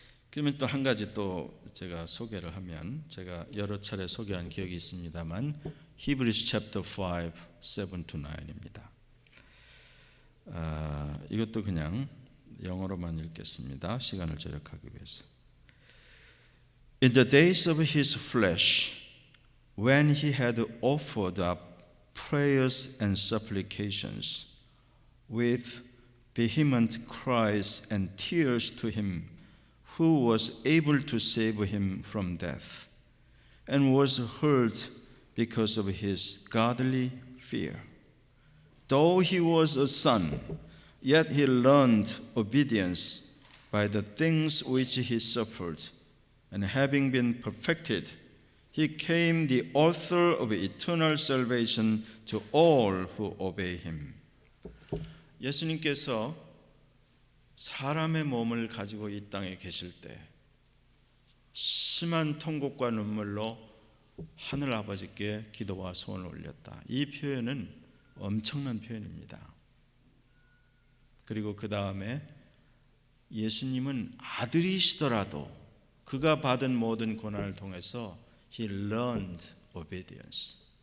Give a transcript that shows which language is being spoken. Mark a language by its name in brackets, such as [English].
[Korean] 그러면 또 한 가지 또 제가 소개를 하면, 제가 여러 차례 소개한 기억이 있습니다만 [English] Hebrews chapter 5, 7 to 9 [Korean] 입니다. 이것도 그냥 영어로만 읽겠습니다. 시간을 절약하기 위해서. [English] In the days of his flesh, when he had offered up prayers and supplications with vehement cries and tears to him who was able to save him from death, and was heard because of his godly fear. Though he was a son, yet he learned obedience by the things which he suffered, and having been perfected, he became the author of eternal salvation to all who obey him. [Korean] 예수님께서 사람의 몸을 가지고 이 땅에 계실 때 심한 통곡과 눈물로 하늘 아버지께 기도와 소원을 올렸다. 이 표현은 엄청난 표현입니다. 그리고 그 다음에 예수님은 아들이시더라도 그가 받은 모든 고난을 통해서 [English] He learned obedience.